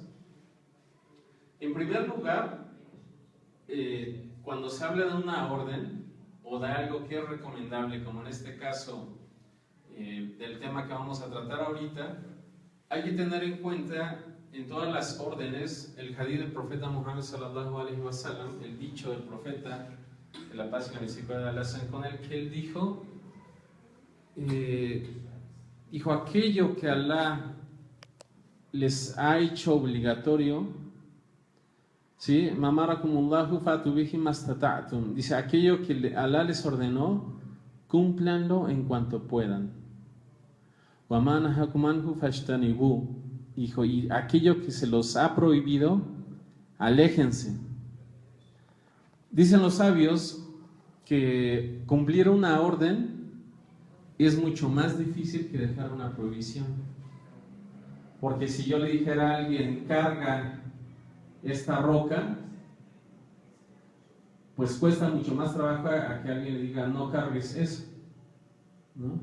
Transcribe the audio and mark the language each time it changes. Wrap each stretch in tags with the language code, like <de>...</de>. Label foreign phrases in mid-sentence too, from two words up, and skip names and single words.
<es>En primer lugar, cuando se habla de una orden o de algo que es recomendable, como en este caso del tema que vamos a tratar ahorita, hay que tener en cuenta en todas las órdenes el hadith del profeta Muhammad</es> <ar>صلى الله عليه وسلم,</ar> <es>el dicho del profeta, de la paz y la misericordia de Allah sean con él, que él dijo, aquello que Allah les ha hecho obligatorio, ¿Sí?</es> <ar>ما أمركم الله فأتوا به ما استطعتم.</ar> <es>Dice, aquello que Alá les ordenó, cúmplanlo en cuanto puedan.</es> <ar>وما نهاكم عنه فاجتنبوه.</ar> <es>Dijo, y aquello que se los ha prohibido, aléjense. Dicen los sabios que cumplir una orden es mucho más difícil que dejar una prohibición. Porque si yo le dijera a alguien, carga esta roca, pues cuesta mucho más trabajo a que alguien le diga, no cargues eso, ¿no?</es>